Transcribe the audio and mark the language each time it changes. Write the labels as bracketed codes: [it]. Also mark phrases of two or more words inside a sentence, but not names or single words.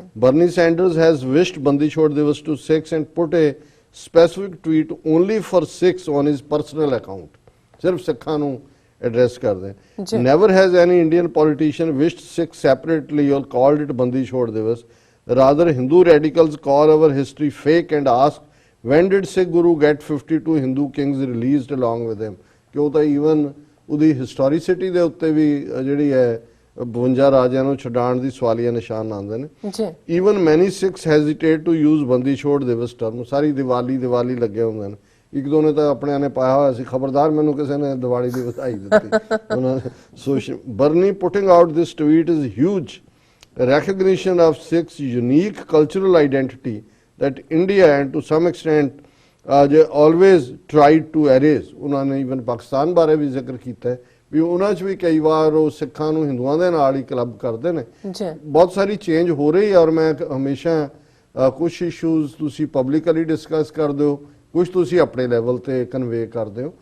[en] Bernie Sanders has wished Bandi Chhor Divas to Sikhs and put a specific tweet only for Sikhs on his personal account, [pa] ਸਿਰਫ ਸਿੱਖਾਂ ਨੂੰ ਐਡਰੈਸ ਕਰਦੇ। [en] Never has any Indian politician wished Sikh separately or called it Bandi Chhor Divas, rather Hindu radicals call our history fake and ask when did Sikh Guru get 52 Hindu kings released along with him, [pa] ਕਿ ਉਹ ਤਾਂ ਈਵਨ ਉਹਦੀ ਹਿਸਟੋਰੀਸਿਟੀ ਦੇ ਉੱਤੇ ਵੀ ਜਿਹੜੀ ਹੈ 52 ਰਾਜਿਆਂ ਨੂੰ ਛਡਾਉਣ ਦੀ ਸਵਾਲੀਆ ਨਿਸ਼ਾਨ ਆਉਂਦੇ ਨੇ। [en] even many Sikhs hesitate to use Bandi Chhor Divas term, [pa] ਸਾਰੀ ਦੀਵਾਲੀ ਲੱਗੇ ਹੁੰਦੇ ਨੇ। ਇੱਕ ਦੋ ਨੇ ਤਾਂ ਆਪਣਿਆਂ ਨੇ ਪਾਇਆ ਹੋਇਆ ਸੀ, ਖਬਰਦਾਰ ਮੈਨੂੰ ਕਿਸੇ ਨੇ ਦੀਵਾਲੀ ਦੀ ਵਧਾਈ ਦਿੱਤੀ ਉਹਨਾਂ ਨੇ। [en] so Bernie putting out this tweet is huge recognition of Sikhs' unique cultural identity that India and to some extent they always tried to erase। [pa] ਉਹਨਾਂ ਨੇ ਇਵਨ ਪਾਕਿਸਤਾਨ ਬਾਰੇ ਵੀ ਜ਼ਿਕਰ ਕੀਤਾ ਹੈ ਵੀ ਉਹਨਾਂ 'ਚ ਵੀ ਕਈ ਵਾਰ ਉਹ ਸਿੱਖਾਂ ਨੂੰ ਹਿੰਦੂਆਂ ਦੇ ਨਾਲ ਹੀ ਕਲੱਬ ਕਰਦੇ ਨੇ। ਬਹੁਤ ਸਾਰੀ ਚੇਂਜ ਹੋ ਰਹੀ ਹੈ, ਔਰ ਮੈਂ ਹਮੇਸ਼ਾ ਕੁਝ ਇਸ਼ੂਜ਼ ਤੁਸੀਂ ਪਬਲਿਕਲੀ ਡਿਸਕਸ ਕਰਦੇ ਹੋ, ਕੁਝ ਤੁਸੀਂ ਆਪਣੇ ਲੈਵਲ ਤੇ ਕਨਵੇ ਕਰਦੇ ਹੋ।